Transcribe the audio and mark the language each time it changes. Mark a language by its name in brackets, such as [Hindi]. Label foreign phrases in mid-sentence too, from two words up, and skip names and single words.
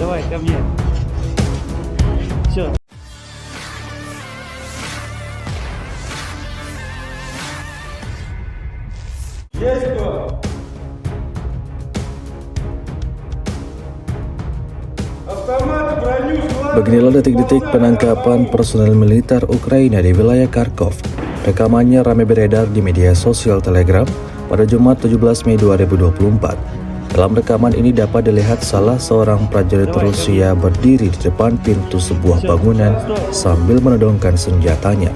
[English] come here. Sure. Yes, bro. [Russian] Автомат, броню, складывай. [Indonesian] Beginilah detik-detik penangkapan personel militer Ukraina di wilayah Kharkov. Rekamannya ramai beredar di media sosial Telegram pada Jumat 17 Mei 2024. Dalam rekaman ini dapat dilihat salah seorang prajurit Rusia berdiri di depan pintu sebuah bangunan sambil menodongkan senjatanya.